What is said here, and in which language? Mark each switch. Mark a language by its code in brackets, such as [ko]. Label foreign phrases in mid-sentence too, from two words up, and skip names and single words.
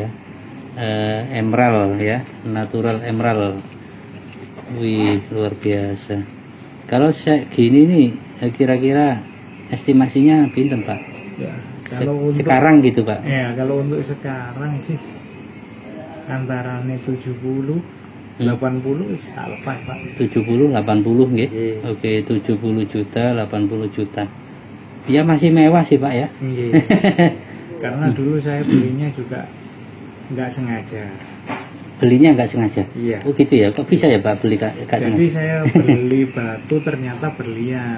[en] Emerald ya, natural emerald. [id] Wih, luar biasa. Kalau gini nih kira-kira estimasinya pinten Pak? Ya, kalau untuk Sekarang gitu Pak. ya, kalau untuk sekarang sih antara 70 80 salpai, Pak. 70 80 nggih. Nggih. Oke, 70 juta, 80 juta. Ya masih mewah sih Pak ya. Nggih. Karena dulu saya belinya juga nggak sengaja. Belinya nggak sengaja. Iya. Oh gitu ya. Kok bisa ya Pak beli nggak Jadi sengaja? saya beli batu ternyata berlian.